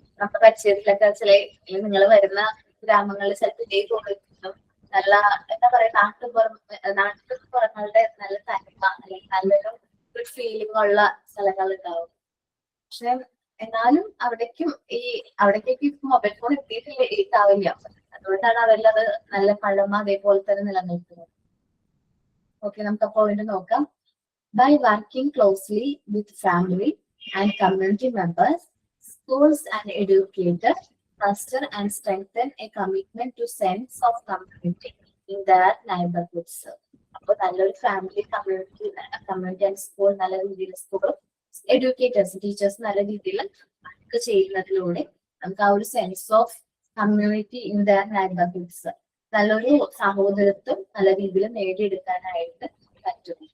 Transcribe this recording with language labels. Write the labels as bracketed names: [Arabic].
[Malayalam] നമ്മുടെ പരിചയത്തിലൊക്കെ നിങ്ങൾ വരുന്ന ഗ്രാമങ്ങളിൽ ചിലപ്പോൾ ഇതേ ക്വാളിറ്റിയും നല്ല എന്താ പറയാ നാട്ടുപുറങ്ങളുടെ നല്ല തനിമ അല്ലെങ്കിൽ നല്ലൊരു ഗുഡ് ഫീലിംഗ് ഉള്ള സ്ഥലങ്ങൾ ഉണ്ടാവും. പക്ഷെ എന്നാലും അവിടേക്കൊക്കെ മൊബൈൽ ഫോൺ എത്തിയിട്ടില്ല. അതുകൊണ്ടാണ് അവരിലത് നല്ല പഴമ അതേപോലെ തന്നെ നിലനിൽക്കുന്നത്. ഓക്കെ, നമുക്ക് ആ പോയിന്റ് നോക്കാം. [English] By working closely with family and community members, schools and educators foster and strengthen a commitment to sense of community in their neighborhoods. [Malayalam] അപ്പോൾ നല്ലൊരു ഫാമിലി കമ്മ്യൂണിറ്റി ആൻഡ് സ്കൂൾ നല്ല രീതിയിൽ സ്കൂളും എഡ്യൂക്കേറ്റേഴ്സ് ടീച്ചേഴ്സ് നല്ല രീതിയിൽ വർക്ക് ചെയ്യുന്നതിലൂടെ നമുക്ക് ആ ഒരു [English] sense of community in their neighbourhoods [Malayalam] നല്ലൊരു സഹോദരത്വം നല്ല രീതിയിൽ നേടിയെടുക്കാനായിട്ട് പറ്റും.